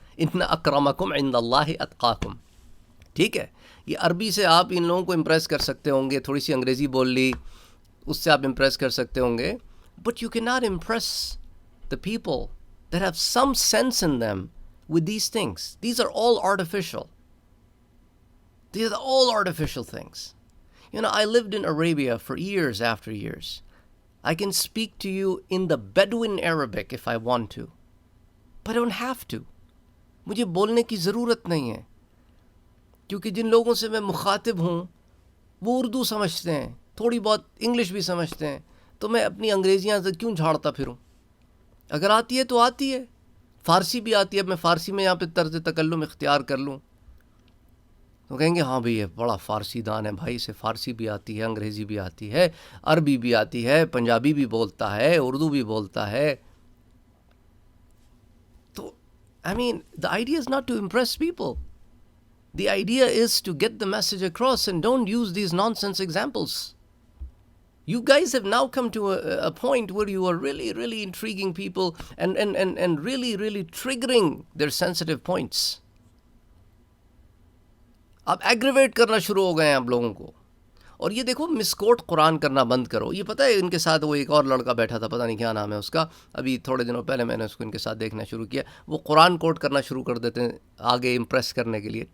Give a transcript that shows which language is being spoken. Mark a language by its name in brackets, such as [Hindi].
[Arabic] ان اکرمکم عند اللہ اتقاکم. [Urdu] ٹھیک ہے، یہ عربی سے آپ ان لوگوں کو امپریس کر سکتے ہوں گے، تھوڑی سی انگریزی بول لی اس سے آپ امپریس کر سکتے ہوں گے، [English] But you can not impress the people that have some sense in them with these things. These are all artificial. These are all artificial things. You know, I lived in Arabia for years after years. I can speak to you in the Bedouin Arabic if I want to. But I don't have to. [Urdu] مجھے بولنے کی ضرورت نہیں ہے، کیونکہ جن لوگوں سے میں مخاطب ہوں وہ اردو سمجھتے ہیں، تھوڑی بہت انگلش بھی سمجھتے ہیں، تو میں اپنی انگریزیاں سے کیوں جھاڑتا پھروں؟ اگر آتی ہے تو آتی ہے، فارسی بھی آتی ہے. اب میں فارسی میں یہاں پہ طرز تکلم اختیار کر لوں تو کہیں گے ہاں بھئی یہ بڑا فارسی دان ہے بھائی، اسے فارسی بھی آتی ہے، انگریزی بھی آتی ہے، عربی بھی آتی ہے، پنجابی بھی بولتا ہے، اردو بھی بولتا ہے. [English] تو I mean, the idea is not to impress people. The idea is to get the message across, and don't use these nonsense examples. You guys have now come to a point where you are really, really intriguing people and really, really triggering their sensitive points. [Urdu] اب aggravate کرنا شروع ہو گئے ہیں اب لوگوں کو. اور یہ دیکھو مس کوٹ قرآن کرنا بند کرو. یہ پتہ ہے ان کے ساتھ وہ ایک اور لڑکا بیٹھا تھا، پتہ نہیں کیا نام ہے اس کا، ابھی تھوڑے دنوں پہلے میں نے اس کو ان کے ساتھ دیکھنا شروع کیا. وہ قرآن کوٹ کرنا شروع کر دیتے ہیں آگے امپریس کرنے کے لیے.